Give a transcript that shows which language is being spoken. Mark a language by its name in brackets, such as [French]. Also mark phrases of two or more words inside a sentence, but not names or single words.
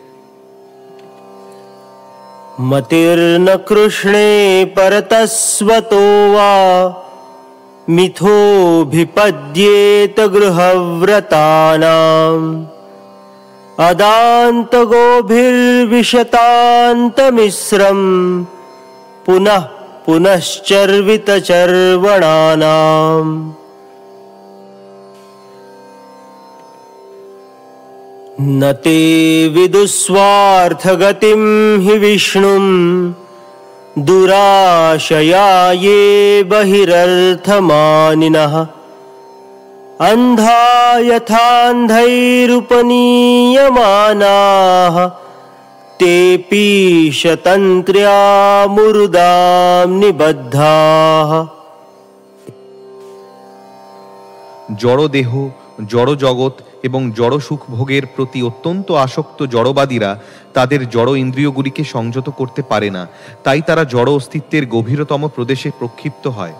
[Sanskrit] মতির্ন কৃষ্ণে পরতস্বতো বা মিথোভিপদ্যেত গৃহব্রতানাম অদান্ত গোভির্বিশতান্তমিশ্রম পুনঃ পুনশ্চর্বিত চর্বণানাম। न ते विदुस्वार्थगतिं हि विष्णुं दुराशया ये बहिरर्थमानिनः अन्धा यथान्धैरुपनीयमानाः तेऽपि शतन्त्र्या मुरुदां निबद्धाः। [Bangla] জড় দেহ, জড় জগৎ এবং জড় সুখ ভোগের প্রতি অত্যন্ত আসক্ত জড়বাদীরা তাদের জড় ইন্দ্রিয়গুলিকে সংযত করতে পারে না, তাই তারা জড় অস্তিত্বের গভীরতম প্রদেশে প্রক্ষিপ্ত হয়।